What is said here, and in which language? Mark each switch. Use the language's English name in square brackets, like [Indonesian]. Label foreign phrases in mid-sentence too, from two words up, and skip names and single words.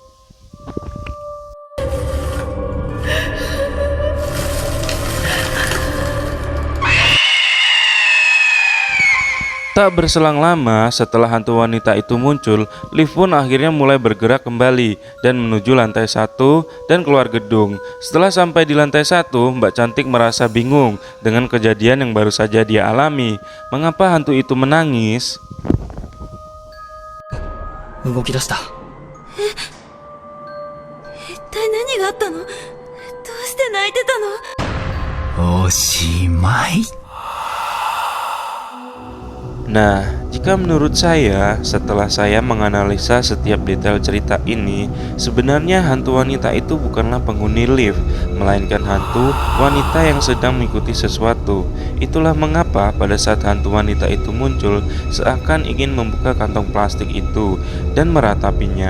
[Indonesian] Tak berselang lama setelah hantu wanita itu muncul, lift pun akhirnya mulai bergerak kembali dan menuju lantai 1 dan keluar gedung. Setelah sampai di lantai 1, Mbak Cantik merasa bingung dengan kejadian yang baru saja dia alami. Mengapa hantu itu menangis? [Japanese] 動き出した。一体何があったの？どうして泣いてたの？おしまい。 [Indonesian] Nah, jika menurut saya, setelah saya menganalisa setiap detail cerita ini, sebenarnya hantu wanita itu bukanlah penghuni lift, melainkan hantu wanita yang sedang mengikuti sesuatu. Itulah mengapa pada saat hantu wanita itu muncul, seakan ingin membuka kantong plastik itu dan meratapinya.